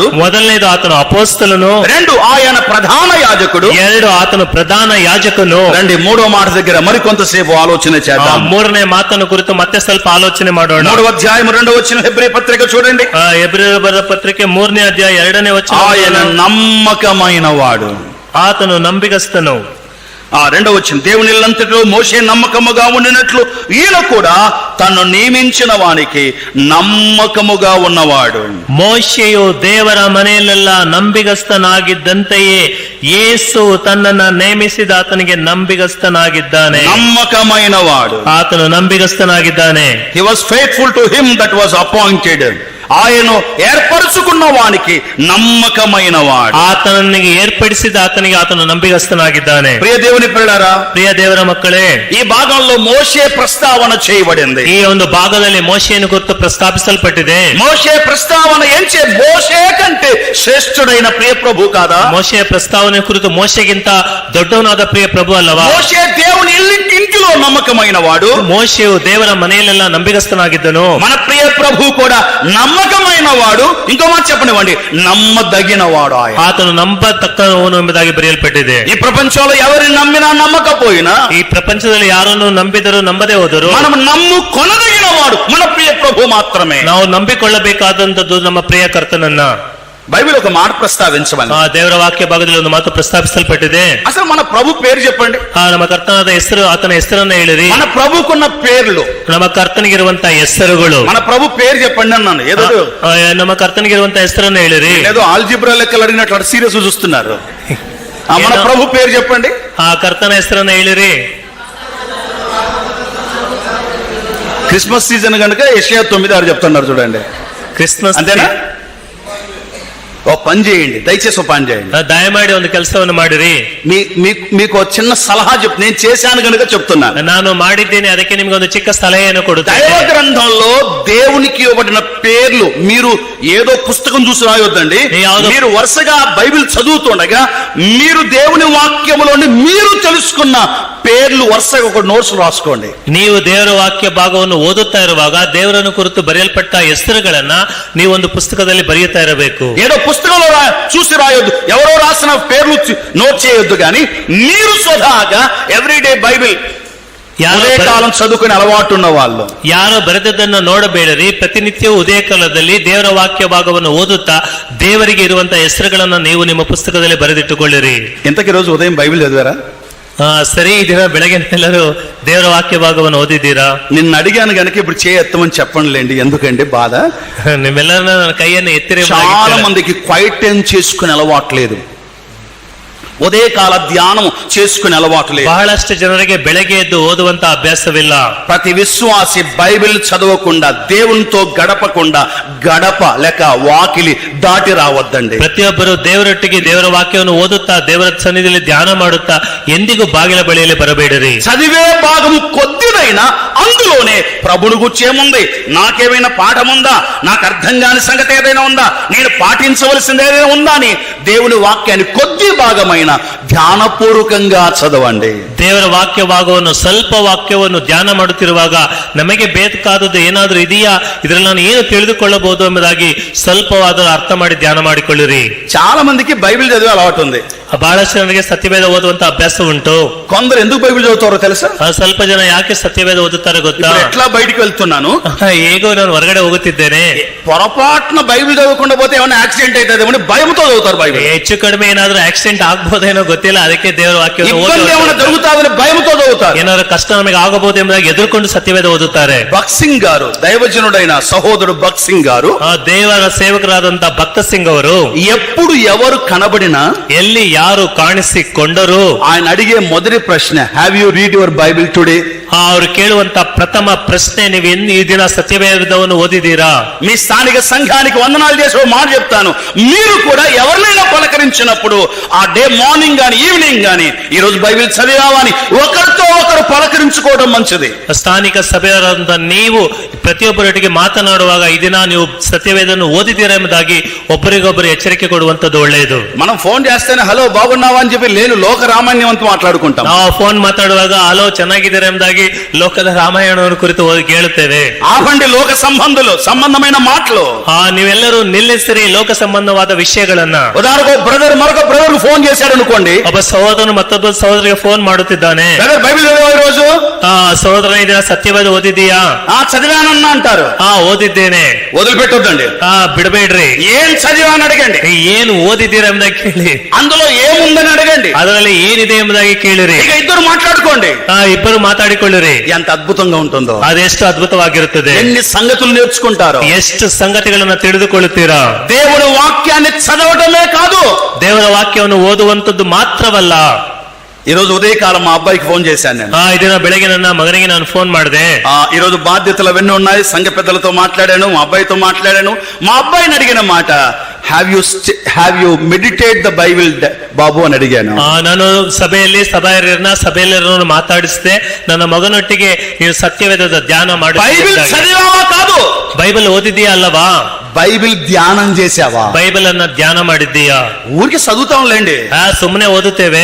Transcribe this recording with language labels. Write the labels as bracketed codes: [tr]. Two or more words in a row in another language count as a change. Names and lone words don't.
[kn] ಮೊದಲನೇದು, ಆತನು ಅಪೋಸ್ತಲನು. [te] రెండు, ఆయన ప్రధాన యాజకుడు. [kn] ಎರಡು, ಆತನು ಪ್ರಧಾನ ಯಾಜಕನು. [te] రండి మూడో మాట దగ్గర మరికొంతసేపు ఆలోచన చేద్దాం. [kn] ಮೂರನೇ ಮಾತನ್ನು ಕುರಿತು ಮತ್ತೆ ಸ್ವಲ್ಪ ಆಲೋಚನೆ ಮಾಡೋಣ. [te] 3వ అధ్యాయం 2వ వచనం హెబ్రీ పత్రిక చూడండి. [kn] ಹೆಬ್ರಿಯರ ಬರೆದ ಪತ್ರಿಕೆ 3ನೇ ಅಧ್ಯಾಯ 2ನೇ ವಚನ. [te] ఆయన నమ్మకమైన వాడు. [kn] ಆತನು ನಂಬಿಗಸ್ತನು. [te] 2వ వచనం, దేవుని ఇల్లంతటిలో మోషే నమ్మకముగా ఉండినట్లు ఈయన కూడా తను నియమించిన వానికి నమ్మకముగా ఉన్నవాడు. [kn] ಮೋಶೆಯು ದೇವರ ಮನೆಯಲ್ಲೆಲ್ಲ ನಂಬಿಗಸ್ತನಾಗಿದ್ದಂತೆಯೇ ಯೇಸು ತನ್ನನ್ನ ನೇಮಿಸಿದ ಆತನಿಗೆ ನಂಬಿಗಸ್ತನಾಗಿದ್ದಾನೆ. [te] నమ్మకమైన వాడు. [kn] ಆತನು ನಂಬಿಗಸ್ತನಾಗಿದ್ದಾನೆ. [en] He was faithful to him that was appointed. [te] ఆయన ఏర్పరచుకున్న వానికి నమ్మకమైన వాడు. [kn] ಆತನಿಗೆ ಏರ್ಪಡಿಸಿದ ಆತನಿಗೆ ಆತನು ನಂಬಿಗಸ್ತನಾಗಿದ್ದಾನೆ. [te] ప్రియ దేవుని పిల్లలారా, [kn] ಪ್ರಿಯ ದೇವರ ಮಕ್ಕಳೇ, [te] ఈ భాగంలో మోషే ప్రస్తావన చేయబడింది. [kn] ಈ ಒಂದು ಭಾಗದಲ್ಲಿ ಮೋಶೆಯನ್ನು ಕುರಿತು ಪ್ರಸ್ತಾಪಿಸಲ್ಪಟ್ಟಿದೆ. [te] మోషే ప్రస్తావన ఏంచే? మోషే కంటే శ్రేష్ఠుడైన ప్రియ ప్రభు కాదా? [kn] ಮೋಶೆಯ ಪ್ರಸ್ತಾವನೆ ಕುರಿತು ಮೋಶೆಗಿಂತ ದೊಡ್ಡವನಾದ ಪ್ರಿಯ ಪ್ರಭು ಅಲ್ಲವಾ? [te] మోషే దేవుని ఇంటిలో నమ్మకమైన వాడు. [kn] ಮೋಶೆಯು ದೇವರ ಮನೆಯಲ್ಲೆಲ್ಲ ನಂಬಿಗಸ್ತನಾಗಿದ್ದನು. [te] మన ప్రియ ప్రభు కూడా నమ్మకమైన వాడు. ఇంకో మాట చెప్పనివ్వండి, నమ్మదగిన వాడు. [kn] ಆತನು ನಂಬತಕ್ಕವನು ಎಂಬುದಾಗಿ ಬರೆಯಲ್ಪಟ್ಟಿದೆ. [te] ఈ ప్రపంచంలో ఎవరిని నమ్మినా నమ్మకపోయినా, [kn] ಈ ಪ್ರಪಂಚದಲ್ಲಿ ಯಾರನ್ನು ನಂಬಿದರೂ ನಂಬದೇ ಹೋದರು, [te] మనం నమ్ముకొనదగిన వాడు మన ప్రియ ప్రభు మాత్రమే. [kn] ನಾವು ನಂಬಿಕೊಳ್ಳಬೇಕಾದಂತದ್ದು ನಮ್ಮ ಪ್ರಿಯ ಕರ್ತನನ್ನ. [te] బైబిల్ ఒక మాట ప్రస్తావించమని, [kn] ದೇವರ ವಾಕ್ಯ ಭಾಗದಲ್ಲಿ ಒಂದು ಮಾತು ಪ್ರಸ್ತಾಪಿಸಲ್ಪಟ್ಟಿದೆ. [te] అసలు మన ప్రభు పేరు చెప్పండి. [kn] ನಮ್ಮ ಕರ್ತನಾದ ಹೆಸರು, ಆತನ ಹೆಸರನ್ನ ಹೇಳಿರಿ. [te] మన ప్రభుకున్న పేర్లు, [kn] ನಮ್ಮ ಕರ್ತನಿಗಿರುವಂತ ಹೆಸರುಗಳು. [te] మన ప్రభు పేరు చెప్పండి అన్నాను. ఏదో [kn] ನಮ್ಮ ಕರ್ತನಿಗಿರುವಂತ ಹೆಸರನ್ನ ಹೇಳಿರಿ. [te] ఏదో ఆల్జిబ్రా లెక్కలు అడిగినట్లు అటు సీరియస్ చూస్తున్నారు. మన ప్రభు పేరు చెప్పండి. [kn] ಆ ಕರ್ತನ ಹೆಸರನ್ನ ಹೇಳಿರಿ. [te] క్రిస్మస్ సీజన్ కనుక యెషయా 9:6 చెప్తున్నారు చూడండి. [kn] ಕ್ರಿಸ್ಮಸ್ [te] అంతేనా? ఓ పని చేయండి, దయచేసి ఓ పని చేయండి. [kn] దయమాడి ಒಂದು ಕೆಲಸವನ್ನು ಮಾಡಿರಿ. [te] మీకు చిన్న సలహా చెప్తే, నేను చేశాను కనుక చెప్తున్నాను. [kn] ನಾನು ಮಾಡಿದ್ದೇನೆ, ಅದಕ್ಕೆ ನಿಮ್ಗೆ ಒಂದು ಚಿಕ್ಕ ಸಲಹೆಯನ್ನು ಕೊಡುತ್ತೇನೆ. [te] దైవ గ్రంథంలో దేవునికి ఇవ్వబడిన పేర్లు మీరు ఏదో పుస్తకం చూసి రాయొద్దండి. మీరు వరుసగా బైబిల్ చదువుతుండగా మీరు దేవుని వాక్యములోని మీరు తెలుసుకున్న పేర్లు వరుసగా ఒక నోట్స్ రాసుకోండి. [kn] ನೀವು ದೇವರ ವಾಕ್ಯ ಭಾಗವನ್ನು ಓದುತ್ತಾ ಇರುವಾಗ ದೇವರನ್ನು ಕುರಿತು ಬರೆಯಲ್ಪಟ್ಟ ಹೆಸರುಗಳನ್ನ ನೀವು ಒಂದು ಪುಸ್ತಕದಲ್ಲಿ ಬರೆಯುತ್ತಾ ಇರಬೇಕು. [te] ఏదో పుస్తకంలో చూసి రాయొద్దు, ఎవరో రాసిన పేర్లు నోట్ చేయొద్దు, కానీ మీరు స్వతహాగా ఎవ్రీడే బైబిల్ కాలం చదువుకునే అలవాటు ఉన్న వాళ్ళు [kn] ಯಾರೋ ಬರೆದದ್ದನ್ನು ನೋಡಬೇಡರಿ. ಪ್ರತಿನಿತ್ಯವೂ ಉದಯ ಕಾಲದಲ್ಲಿ ದೇವರ ವಾಕ್ಯ ಭಾಗವನ್ನು ಓದುತ್ತಾ ದೇವರಿಗೆ ಇರುವಂತಹ ಹೆಸರುಗಳನ್ನ ನೀವು ನಿಮ್ಮ ಪುಸ್ತಕದಲ್ಲಿ ಬರೆದಿಟ್ಟುಕೊಳ್ಳಿರಿ. [te] ఇంతకీ రోజు ఉదయం బైబిల్ చదివారా? [kn] ಸರಿ, ಈ ದಿನ ಬೆಳಗ್ಗೆ ಎಲ್ಲರೂ ದೇವರ ವಾಕ್ಯ ಭಾಗವನ್ನು ಓದಿದ್ದೀರಾ? [te] నిన్ను అడిగాను గనక ఇప్పుడు చేయెత్తమని చెప్పండిలేండి. ఎందుకండి బాధ? [kn] ನಿಮ್ಮೆಲ್ಲರ ನನ್ನ ಕೈಯನ್ನು ಎತ್ತಿರಿ. [te] చాలా మందికి [en] quiet time [te] చేసుకునే అలవాట్లేదు, ఉదయకాల ధ్యానం చేసుకునే అలవాటు లేదు. [kn] ಬಹಳಷ್ಟು ಜನರಿಗೆ ಬೆಳಗ್ಗೆ ಎದ್ದು ಓದುವಂತ ಅಭ್ಯಾಸವಿಲ್ಲ. [te] ప్రతి విశ్వాసి బైబిల్ చదవకుండా, దేవునితో గడపకుండా గడప లేక వాకిలి దాటి రావద్దండి. [kn] ಪ್ರತಿಯೊಬ್ಬರು ದೇವರೊಟ್ಟಿಗೆ ದೇವರ ವಾಕ್ಯವನ್ನು ಓದುತ್ತಾ ದೇವರ ಸನ್ನಿಧಿಯಲ್ಲಿ ಧ್ಯಾನ ಮಾಡುತ್ತಾ ಎಂದಿಗೂ ಬಾಗಿಲ ಬಳಿಯಲ್ಲಿ ಬರಬೇಡಿರಿ. [te] చదివే భాగము కొద్దిదైనా అందులోనే ప్రభుని గురించి ఏముంది, నాకేమైనా పాఠం ఉందా, నాకు అర్థం కాని సంగతి ఏదైనా ఉందా, నేను పాటించవలసింది ఏదైనా ఉందా అని దేవుని వాక్యాన్ని కొద్ది భాగమైన వాక్యమైన ధ్యానపూర్వకంగా చదవండి. [kn] ದೇವರ ವಾಕ್ಯ ಭಾಗವನ್ನು ಸ್ವಲ್ಪ ವಾಕ್ಯವನ್ನು ಧ್ಯಾನ ಮಾಡುತ್ತಿರುವಾಗ ನಮಗೆ ಬೇಕಾದದ್ದು ಏನಾದರೂ ಇದೆಯಾ, ಇದರಲ್ಲಿ ನಾನು ಏನು ತಿಳಿದುಕೊಳ್ಳಬಹುದು ಎಂಬುದಾಗಿ ಸ್ವಲ್ಪವಾದರೂ ಅರ್ಥ ಮಾಡಿ ಧ್ಯಾನ ಮಾಡಿಕೊಳ್ಳಿರಿ. [te] చాలా మందికి బైబిల్ చదివే అలవాటు ఉంది. [kn] ಬಹಳಷ್ಟು ಜನರಿಗೆ ಸತ್ಯವೇದ ಓದುವಂತ ಅಭ್ಯಾಸ ಉಂಟು. [te] కొందరు ఎందుకు బైబిల్ చదువుతారో తెలుసా? [kn] ಸ್ವಲ್ಪ ಜನ ಯಾಕೆ ಸತ್ಯವೇದ ಓದುತ್ತಾರೆ ಗೊತ್ತಾ? [te] ఎట్లా బయటికి వెళ్తున్నాను, [kn] ಹೇಗೋ ನಾನು ಹೊರಗಡೆ ಹೋಗುತ್ತಿದ್ದೇನೆ, [te] పొరపాటున బైబిల్ చదవకుండా పోతే ఏమైనా యాక్సిడెంట్ అవుతుందేమో భయంతో చదువుతారు బైబిల్. [kn] ಹೆಚ್ಚು ಕಡಿಮೆ ಏನಾದ್ರೂ ಆಕ್ಸಿಡೆಂಟ್ ಆಗ್ಬೋದೇನೋ ಗೊತ್ತಿಲ್ಲ, ಅದಕ್ಕೆ ದೇವರ ವಾಕ್ಯ [te] ఇబ్బంది ఏమైనా జరుగుతాదని భయంతో చదువుతారు. [kn] ಏನಾದ್ರು ಕಷ್ಟ ನಮಗೆ ಆಗಬಹುದು ಎಂಬುದಾಗಿ ಎದುರುಕೊಂಡು ಸತ್ಯವೇದ ಓದುತ್ತಾರೆ. [te] భక్త్ సింగ్ గారు, దైవజనుడైన సహోదరుడు భక్త్ సింగ్ గారు, [kn] ದೇವರ ಸೇವಕರಾದಂತ ಭಕ್ತ ಸಿಂಗ್ ಅವರು [te] ఎప్పుడు ఎవరు కనబడినా [kn] ಎಲ್ಲಿ ಯಾರು ಕಾಣಿಸಿಕೊಂಡರು [te] ఆయన అడిగే మొదటి ప్రశ్న, [en] Have you read your Bible today? [kn] ಅವರು ಕೇಳುವಂತ ಪ್ರಥಮ ಪ್ರಶ್ನೆ, ನೀವು ಈ ದಿನ ಸತ್ಯವೇದವನ್ನು ಓದಿದ್ದೀರಾ? [te] మీ స్థానిక సంఘానికి వందనాలు చేసి ఒక మాట చెప్తాను, మీరు కూడా ఎవరినైనా పలకరించినప్పుడు ఆ [en] day morning [te] గాని ఈవినింగ్ గాని ఈ రోజు బైబిల్ చదివామని ఒకరితో ఒకరు పలకరించుకోవడం మంచిది. [kn] ಸ್ಥಾನಿಕ ಸಭೆಯವರಂತ ನೀವು ಪ್ರತಿಯೊಬ್ಬರೊಟ್ಟಿಗೆ ಮಾತನಾಡುವಾಗ ಈ ದಿನ ನೀವು ಸತ್ಯವೇದವನ್ನು ಓದಿದ್ದೀರಾ ಎಂಬುದಾಗಿ ಒಬ್ಬರಿಗೊಬ್ಬರು ಎಚ್ಚರಿಕೆ ಕೊಡುವಂತದ್ದು ಒಳ್ಳೆಯದು. [te] మనం ఫోన్ చేస్తేనే హలో బాగున్నావా అని చెప్పి లేని లోక రామాయణం ಅಂತ మాట్లాడుకుంటాం. [kn] ನಾವು ಫೋನ್ ಮಾತಾಡುವಾಗ ಹಲೋ ಚೆನ್ನಾಗಿದ್ದೀರಾ ಎಂಬುದಾಗಿ ಲೋಕದ ರಾಮಾಯಣವನ್ನು ಕುರಿತು ಕೇಳುತ್ತೇವೆ. [te] ఆపండి లోక సంబంధమైన మాటలు. [kn] ನೀವೆಲ್ಲರೂ ನಿಲ್ಲಿಸಿರಿ ಲೋಕ ಸಂಬಂಧವಾದ ವಿಷಯಗಳನ್ನ. [te] ఉదాహరణకు బ్రదర్ మరొక బ్రదర్ ఫోన్ చేశాడు అనుకోండి, [kn] ಒಬ್ಬ ಸಹೋದರನು ಮತ್ತೊಬ್ಬ ಸಹೋದರಿಗೆ ಫೋನ್ ಮಾಡುತ್ತಿದ್ದಾನೆ, [te] బ్రదర్ బైబిల్ చదివావా ఈ రోజు? [kn] ಸಹೋದರ ಇದನ್ನ ಸತ್ಯವೇದ ಓದಿದ್ದೀಯಾ? [te] చదివానన్న అంటారు. [kn] ಓದಿದ್ದೇನೆ. [te] వదిలిపెట్టొద్దండి, [kn] ಬಿಡಬೇಡ್ರಿ. [te] ఏం చదివాని అడగండి, [kn] ಏನು ಓದಿದ್ದೀರಾ ಎಂಬುದಾಗಿ ಕೇಳಿ, [te] అందులో ఏముందని అడగండి, [kn] ಅದರಲ್ಲಿ ಏನಿದೆ ಎಂಬುದಾಗಿ ಕೇಳಿರಿ. [te] ఇక ఇద్దరు మాట్లాడుకోండి, [kn] ಇಬ್ಬರು ಮಾತಾಡಿಕೊಳ್ಳಿರಿ. [te] ఎంత అద్భుతంగా ఉంటుందో, [kn] ಅದೆಷ್ಟು ಅದ್ಭುತವಾಗಿರುತ್ತದೆ, [te] ఎన్ని సంగతులు నేర్చుకుంటారో, [kn] ಎಷ್ಟು ಸಂಗತಿಗಳನ್ನ ತಿಳಿದುಕೊಳ್ಳುತ್ತೀರಾ. [te] దేవుని వాక్యాన్ని చదవటమే కాదు, [kn] ದೇವರ ವಾಕ್ಯವನ್ನು ಓದುವಂತದ್ದು ಮಾತ್ರವಲ್ಲ. [te] ఈ రోజు ఉదయకాలం మా అబ్బాయికి ఫోన్ చేశాను నేను. [kn] ಇದನ್ನ ಬೆಳಗ್ಗೆ ನನ್ನ మగನಿಗೆ ನಾನು ఫోన్ ಮಾಡಿದೆ. [te] ఈ రోజు బాధ్యతలు అవన్నీ ఉన్నాయి, సంఘ పెద్దలతో మాట్లాడాను, మా అబ్బాయితో మాట్లాడాను. మా అబ్బాయిని అడిగిన మాట, [en] have you meditate the Bible [te] బాబు అని అడిగాను. [kn] ನಾನು ಸಭೆಯಲ್ಲಿರೋನು ಮಾತಾಡಿಸಿದೆ. ನನ್ನ ಮಗನೊಟ್ಟಿಗೆ ನೀವು ಸತ್ಯವೇದದ ಧ್ಯಾನ ಮಾಡಿ, [te] బైబిల్ చదివావా కాదు, [kn] ಬೈಬಲ್ ಓದಿದ್ದೀಯಾ ಅಲ್ಲವಾ? [te] బైబిల్ ధ్యానం చేసావా? [kn] ಬೈಬಲ್ ಅನ್ನ ಧ್ಯಾನ ಮಾಡಿದ್ದೀಯಾ? [te] ఊరికి చదువుతాంలేండి, [kn] ಸುಮ್ಮನೆ ಓದುತ್ತೇವೆ.